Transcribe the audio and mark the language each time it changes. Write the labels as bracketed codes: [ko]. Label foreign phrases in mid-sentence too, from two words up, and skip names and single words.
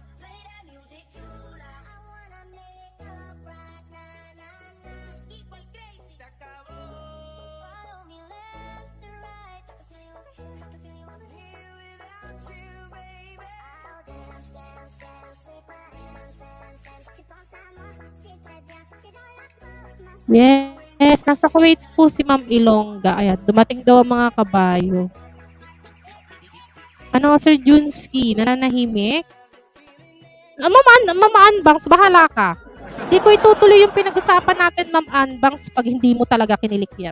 [en] Play that music too loud. I wanna make up right now, nah, nah. Igual crazy. [es] Se acabó. [en] Follow me left to right. I can feel you over here. I can feel you over here without you, baby. I'll dance, dance, dance with my hands, hands, hands. [fr] Tu penses à moi, c'est très bien. C'est dans la porte, ma [tl] Yes, nasa Kuwait po si Ma'am Ilongga. Ayan, dumating daw ang mga kabayo. Ano, Sir Junski? Nananahimik? Ma'am Anbangs, bahala ka. Hindi ko itutuloy yung pinag-usapan natin, Ma'am Anbangs, pag hindi mo talaga kinilikyan.